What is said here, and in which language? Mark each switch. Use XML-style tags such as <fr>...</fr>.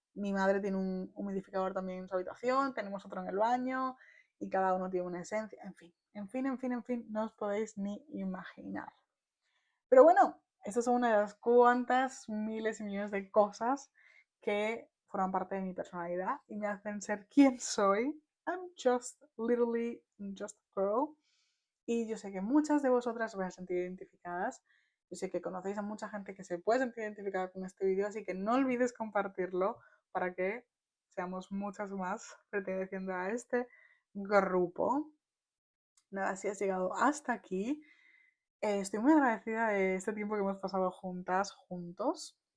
<es>Mi madre tiene un humidificador también en su habitación, tenemos otro en el baño y cada uno tiene una esencia. En fin, no os podéis ni imaginar. Pero bueno, estas son una de las cuantas miles y millones de cosas que forman parte de mi personalidad y me hacen ser quien soy.</es> <en>I'm just literally just a girl.</en> <es>Y yo sé que muchas de vosotras os vais a sentir identificadas. Yo sé que conocéis a mucha gente que se puede sentir identificada con este vídeo, así que no olvides compartirlo para que seamos muchas más perteneciendo a este grupo. Nada, si has llegado hasta aquí, estoy muy agradecida de este tiempo que hemos pasado juntas, juntos.</es>